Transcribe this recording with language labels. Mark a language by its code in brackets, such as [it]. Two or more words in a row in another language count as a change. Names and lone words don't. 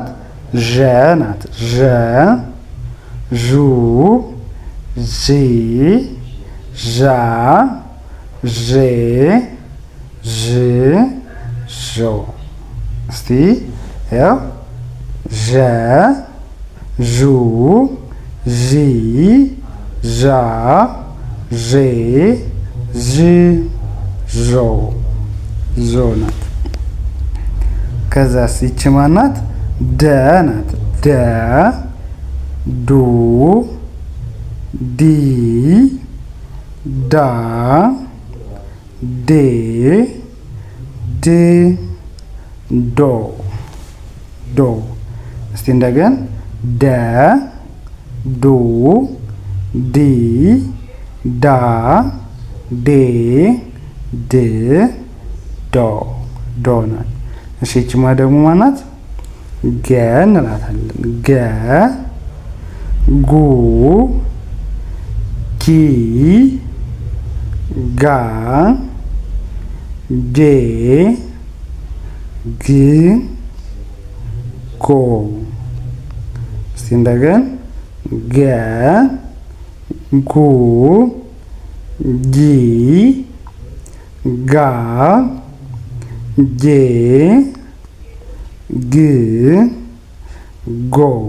[am] ዠ ናት። ዠ ዡ ዢ ዣ ዤ ዥ ዦ። እስቲ ያው ዠ ዡ ዢ ዣ ዤ ዥ ዦ ዞ ናት። ከዛስ ይቺ ማናት? ደ ናት። ደ ዱ ዲ ዳ ዴ ድ ዶ ዶ። እስቲ እንደገን ደ ዱ ዲ ዳ ዴ ድ ዶ ዶ ናት። እሺ ይቺማ ደግሞ ማናት? ገ እንላታለን። ገ ጉ ጊ ጋ ጌ ግ ጎ። እስቲ እንደገን ገ ጉ ጊ ጋ ጌ ግ ጎ።